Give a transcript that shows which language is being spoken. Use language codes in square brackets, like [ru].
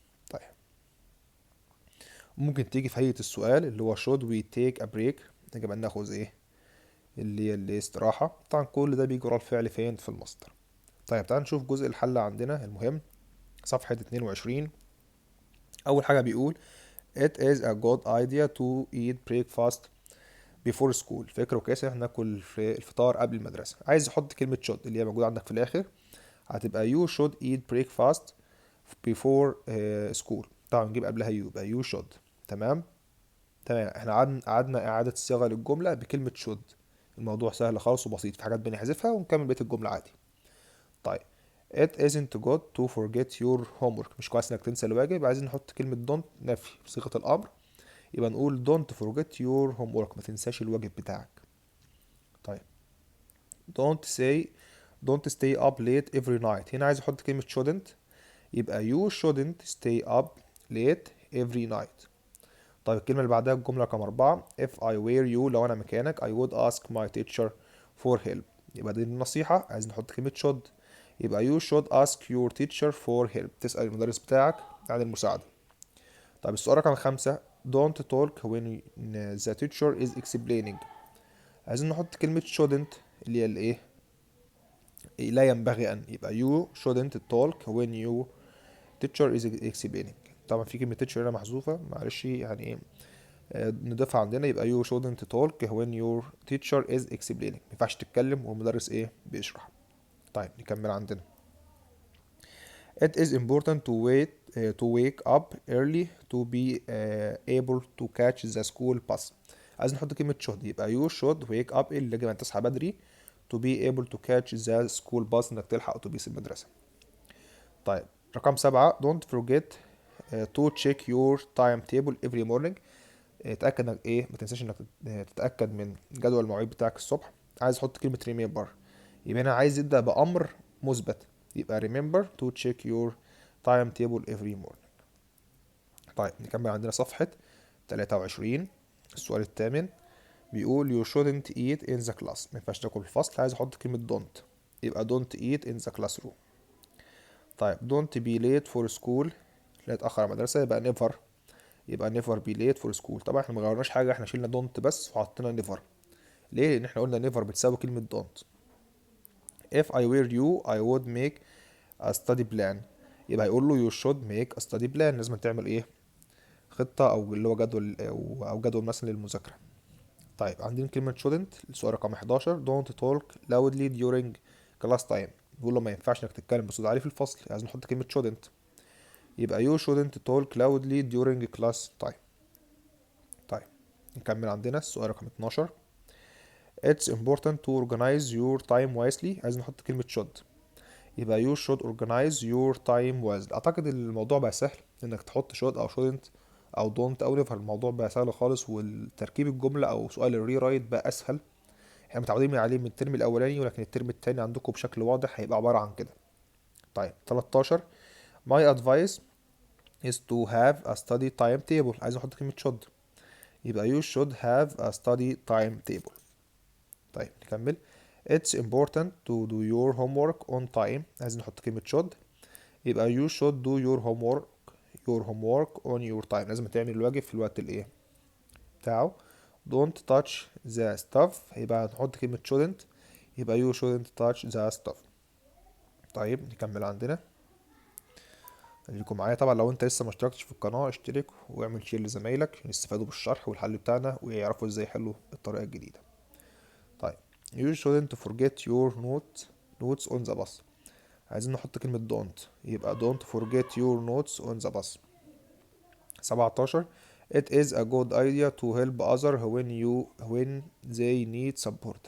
[ar] طيب، ممكن تيجي في هيئة السؤال اللي هو [en] should we take a break، [ar] يجب أن ناخذ ايه اللي هي الاستراحة. طبعا كل ده بيجي ورا الفعل فين في المصدر. طيب تعال نشوف جزء الحل عندنا المهم، صفحة 22. أول حاجة بيقول [en] it is a good idea to eat breakfast before school. [ar] فكرة كويسة احنا ناكل في الفطار قبل المدرسة. عايز احط كلمة should اللي هي موجودة عندك في الآخر، هتبقى [en] you should eat breakfast before school. [ar] طبعا نجيب قبلها you، يبقى [en] you should. [ar] تمام. تمام، احنا قعدنا إعادة صياغة للجملة بكلمة should. الموضوع سهل خالص وبسيط، في حاجات بنحذفها ونكمل بقية الجملة عادي. [en] طيب it isn't good to forget your homework، [ar] مش كويس انك تنسى الواجب. عايزين نحط كلمة don't نفي بصيغة الأمر، يبقى نقول [en] don't forget your homework، [ar] ما تنساش الواجب بتاعك. [en] طيب don't say don't stay up late every night، [ar] هنا عايز احط كلمة [en] shouldn't، يبقى you shouldn't stay up late every night. [ar] طيب الكلمة اللي بعدها الجملة رقم 4: [en] if I were you، [ar] لو أنا مكانك [en] I would ask my teacher for help. [ar] يبقى دي النصيحة، عايز نحط كلمة should، يبقى [en] you should ask your teacher for help، [ar] تسأل المدرس بتاعك عن المساعدة. طيب السؤال رقم 5: [en] don't talk when the teacher is explaining. [ar] عايزين نحط كلمة shouldn't اللي هي الايه لا ينبغي أن، يبقى [en] you shouldn't talk when you teacher is explaining. [ar] طبعا في كلمة teacher هنا محذوفة، معلش يعني ايه نضيفها عندنا، يبقى [en] you shouldn't talk when your teacher is explaining، [ar] ما ينفعش تتكلم والمدرس ايه بيشرح. طيب نكمل عندنا. [en] it is important to wake up early to be able to catch the school bus. [ar] عايز نحط كلمة should، يبقى [en] you should wake up [ar] اللي يجب أن تصحى بدري [en] to be able to catch the school bus [ar] إنك تلحق أتوبيس المدرسة. طيب رقم 7: [en] don't forget to check your timetable every morning. [ar] اتأكد انك ايه ما تنساش انك تتأكد من جدول المواعيد بتاعك الصبح. عايز احط كلمة remember، يبقى هنا عايز يبدأ بأمر مثبت، يبقى [en] remember to check your timetable every morning. [ar] طيب نكمل عندنا صفحة 23. السؤال الثامن بيقول [en] you shouldn't eat in the class. [ar] ما ينفعش تاكل في الفصل. عايز احط كلمة [en] don't، يبقى don't eat in the classroom. طيب don't be late for school. [ar] لا تأخر على المدرسة، يبقى never. [en] يبقى never be late for school. [ar] طبعا احنا ما غيرناش حاجة، احنا شلنا don't بس وحطينا never. ليه؟ لأن احنا قلنا never بتساوي كلمة don't. [en] if I were you I would make a study plan. [ar] يبقى يقول له [en] you should make a study plan. [ar] لازم تعمل ايه؟ خطة او اللي هو جدول او جدول مثلا للمذاكرة. طيب عندنا كلمة shouldn't. السؤال رقم 11 [en] don't talk loudly during class time. [ar] بيقول له ما ينفعش انك تتكلم بصوت عالي في الفصل. عايز نحط كلمة [en] shouldn't، يبقى you shouldn't talk loudly during class time. [ar] طيب نكمل عندنا السؤال رقم 12 [en] it's important to organize your time wisely. [ar] عايز نحط كلمة [en] should، يبقى you should organize your time wisely. [ar] اعتقد الموضوع بقى سهل انك تحط should او shouldn't او don't او never. الموضوع بقى سهل خالص، والتركيب الجملة او سؤال الري رايت بقى اسهل. احنا متعودين عليه من الترم الاولاني، ولكن الترم التاني عندكم بشكل واضح هيبقى عبارة عن كده. [en] طيب 13 my advice is to have a study timetable. [ar] عايز نحط كلمة [en] should، يبقى you should have a study timetable. طيب نكمل it's important to do your homework on time. [ar] عايز نحط كلمة [en] should، يبقى you should do your homework on your time. [ar] لازم تعمل الواجب في الوقت الايه بتاعه. [en] don't touch the stuff. [ar] يبقى نحط كلمة [en] shouldn't، يبقى you shouldn't touch the stuff. [ar] طيب نكمل عندنا. خليكم معايا. طبعا لو انت لسه ما اشتركتش في القناة اشترك واعمل شير لزمايلك عشان يستفادوا بالشرح والحل بتاعنا ويعرفوا ازاي يحلوا الطريقة الجديدة. [en] طيب you shouldn't forget your notes on the bus. [ar] عايزين نحط كلمة [en] don't، يبقى don't forget your notes on the bus. 17 it is a good idea to help others when they need support.